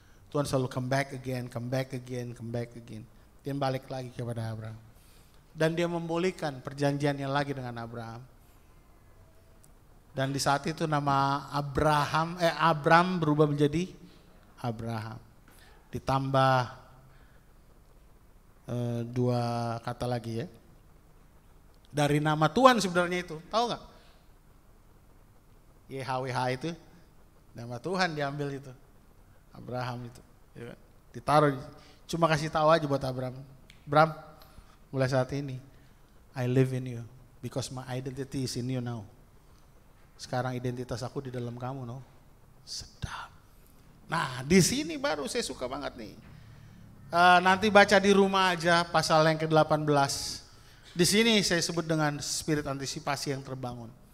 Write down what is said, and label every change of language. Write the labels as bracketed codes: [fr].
[id] Tuhan selalu [en] come back again, come back again, [id] come back again. Dia balik lagi kepada Abraham. Dan dia memulihkan perjanjiannya lagi dengan Abraham. Dan di saat itu nama Abram berubah menjadi Abraham. Ditambah dua kata lagi ya. Dari nama Tuhan sebenarnya itu. Tahu gak? YHWH itu. Nama Tuhan diambil itu. Abraham itu. Ya, ditaruh. Cuma kasih tahu aja buat Abraham. [en] Bram, [id] mulai saat ini, [en] I live in you because my identity is in you now. [id] Sekarang identitas aku di dalam kamu, no? Sedap. Nah, di sini baru saya suka banget nih. Nanti baca di rumah aja pasal yang ke-18. Di sini saya sebut dengan spirit antisipasi yang terbangun.